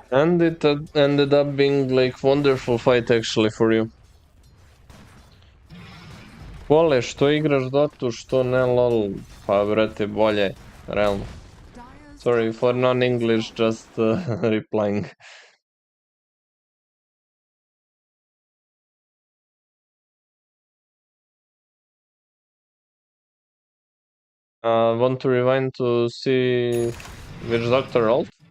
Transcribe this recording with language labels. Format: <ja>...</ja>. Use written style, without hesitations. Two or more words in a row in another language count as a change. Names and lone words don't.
<en>And it ended up being like wonderful fight actually for you.</en> <hr>Vole, što igraš Dotu, što ne LOL? Pa brate, bolje, realno.</hr> <en>Dire's Sorry for non-English, just replying. Want to rewind to see which doctor ult?</en>